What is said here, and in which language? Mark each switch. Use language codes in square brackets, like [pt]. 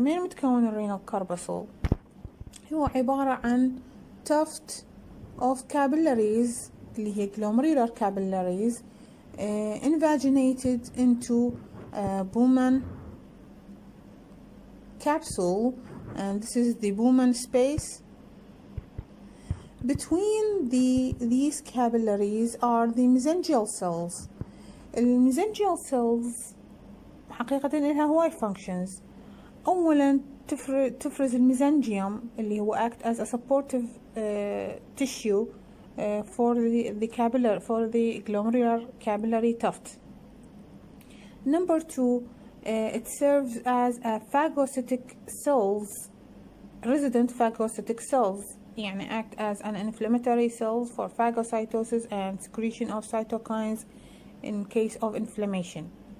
[ar] من متكون الرينال كارباسول؟ هو عبارة عن [en] tuft of capillaries [ar] اللي هي [en] glomerular capillaries invaginated into Bowman capsule, and this is the Bowman space. Between these capillaries are the mesangial cells. [ar] الميزنجيال cells حقيقة لها هواي functions. أولا تفرز الميزنجيوم اللي هو [en] act as a supportive tissue for the glomerular capillary tuft. Number two, it serves as a phagocytic cells, resident phagocytic cells, [ar] يعني [en] act as an inflammatory cells for phagocytosis and secretion of cytokines in case of inflammation.